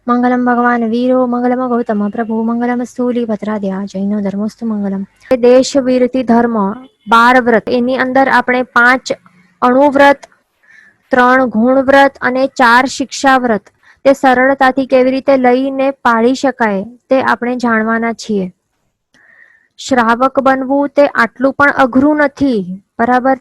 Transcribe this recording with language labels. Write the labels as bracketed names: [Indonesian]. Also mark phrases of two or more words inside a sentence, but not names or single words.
[Sanskrit] मंगलम भगवान वीरो मंगलम गौतम प्रभु मंगलम स्थूलीभद्राद्या जैनो धर्मस्तु मंगलम। [Gujarati] देश વીરતી ધર્મ 12 વ્રત, એની અંદર આપણે 5 અણુવ્રત, 3 ગુણ વ્રત અને 4 શિક્ષા વ્રત તે સરળતાથી કેવી રીતે લઈને પાળી શકાય તે આપણે જાણવાના છીએ। શ્રાવક બનવું તે આટલું પણ અઘરું નથી, બરાબર?